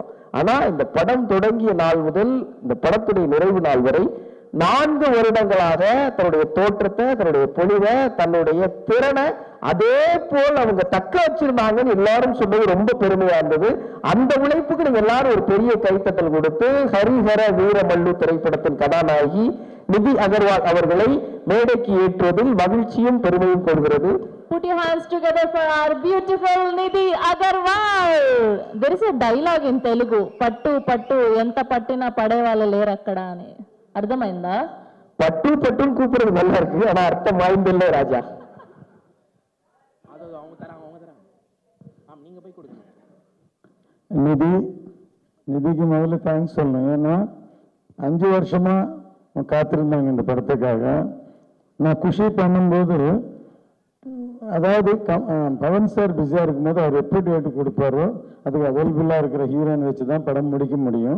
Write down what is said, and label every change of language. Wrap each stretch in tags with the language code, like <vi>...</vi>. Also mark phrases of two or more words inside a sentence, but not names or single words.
<ta>ஆனா இந்த படம் தொடங்கிய நாள் முதல் இந்த படத்துடைய நிறைவு நாள் வரை 4 வருடங்களாக தன்னுடைய தோற்றத்தை, தன்னுடைய பொலிவை, தன்னுடைய திறனை அதே போல் அவங்க தக்க வச்சிருந்தாங்கன்னு எல்லாரும் சொன்னது ரொம்ப பெருமையா இருந்தது. அந்த உழைப்புக்கு நீங்க எல்லாரும் ஒரு பெரிய கைத்தட்டல் கொடுத்து ஹரிஹர வீரமல்லு திரைப்படத்தின் கதாநாயகி நிதி அகர்வால் அவர்களை மேடைக்கு ஏற்றுவதில் மகிழ்ச்சியும் பெருமையும் கொள்கிறது.</ta> <en>Put your hands together for our beautiful Nidhi Agarwal. There is a dialogue in Telugu.</en> <te>పట్టు పట్టు ఎంత పట్టిన పడేవాళ్ళ లేరు అక్కడ అని. అర్థమైందా? పట్టు పట్టును</te> <ta>కూపుறது நல்லா இருக்கு, ஆனா அர்த்தம் வாய்ந்தில்லை ராஜா. நிதிக்கு முதல்ல தேங்க்ஸ் சொல்லணும். ஏன்னா 5 வருஷமா காத்திருந்தாங்க இந்த படத்துக்காக. நான் குஷி பண்ணும்போது, அதாவது பவன் சார் பிஸியாக இருக்கும்போது அவர் எப்படி டேட்டு கொடுப்பாரோ அதுக்கு அவைலபிளாக இருக்கிற ஹீரோயின் வச்சு தான் படம் முடிக்க முடியும்.</ta>